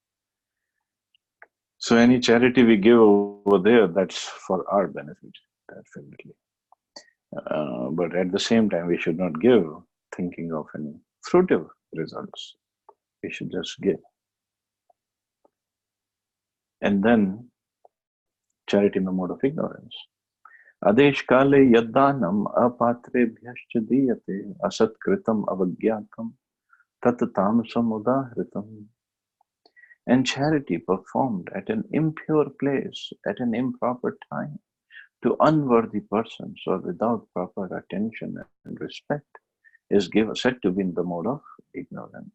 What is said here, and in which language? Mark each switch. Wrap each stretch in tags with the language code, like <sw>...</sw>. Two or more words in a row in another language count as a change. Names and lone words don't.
<en>So any charity we give over there, that's for our benefit, definitely. But at the same time, we should not give thinking of any fruitive results. We should just give. And then charity in the mode of ignorance.</en> <sa>अदेश काले यद्दानम् अपात्रेभ्यश्च दीयते असत्कृतम् अवज्ञातम् तत् तामसम् उदाहृतम्.</sa> <en>And charity performed at an impure place, at an improper time, to unworthy persons or without proper attention and respect is said to be in the mode of ignorance.</en>